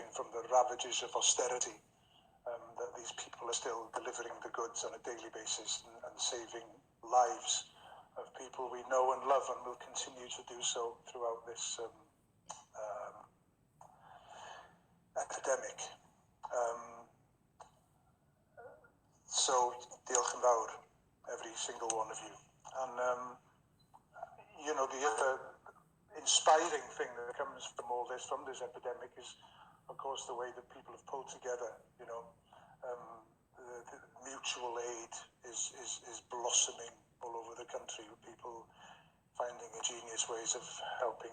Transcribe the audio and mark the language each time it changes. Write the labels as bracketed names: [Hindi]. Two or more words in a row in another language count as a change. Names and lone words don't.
[English] from the ravages of austerity, that these people are still delivering the goods on a daily basis and saving lives of people we know and love, and will continue to do so throughout this epidemic. So, [Welsh] diolch yn fawr, [English] every single one of you. And, the other inspiring thing that comes from all this, from this epidemic, is, of course, the way that people have pulled together. The mutual aid is blossoming all over the country, with people finding ingenious ways of helping